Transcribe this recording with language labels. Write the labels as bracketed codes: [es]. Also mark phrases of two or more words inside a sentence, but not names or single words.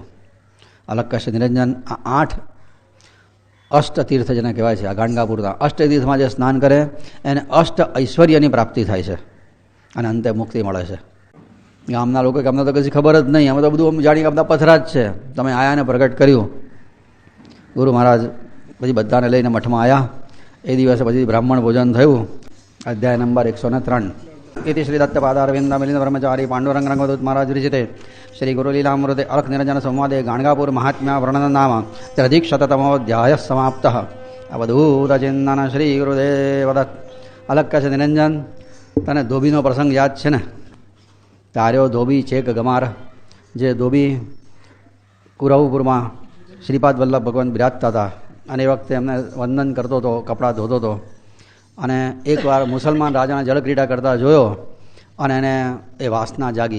[gu] અલક્કશ નિરંજન આ 8 અષ્ટ તીર્થ જેને કહેવાય છે, આ ગાણગાપુરના અષ્ટ તીર્થમાં જે સ્નાન કરે એને અષ્ટ ઐશ્વર્યની પ્રાપ્તિ થાય છે અને અંતે મુક્તિ મળે છે. ગામના લોકો કે અમને તો કશી ખબર જ નહીં, અમે તો બધું જાણી કે બધા પથરા જ છે. તમે આયાને પ્રગટ કર્યું. ગુરુ મહારાજ પછી બધાને લઈને મઠમાં આવ્યા. એ દિવસે પછી બ્રાહ્મણ ભોજન થયું. અધ્યાય નંબર 103. [sa] इति श्री दत्तपादारविंदमिलिंद ब्रह्मचारी पांडुरंग रंगवदूत महाराज विरचिते श्री गुरुलीलामृते अलख निरंजन संवादे गाणगापुर महात्म्य वर्णन नाम त्र्यधिकशततमोऽध्यायः समाप्तः. अवधूत चिंतन श्री गुरुदेव दत्त. [gu] અલક્કશ નિરંજન, તને ધોબીનો પ્રસંગ યાદ છે ને? તાર્યો ધોબી ચેક ગમાર, જે ધોબી કુરવપુરમાં શ્રીપાદ વલ્લભ ભગવાન બિરાજતા હતા અને એ વખતે એમને વંદન કરતો હતો, કપડાં ધોતો હતો. અને એકવાર મુસલમાન રાજાને જળક્રીડા કરતા જોયો અને એને એ વાસના જાગી.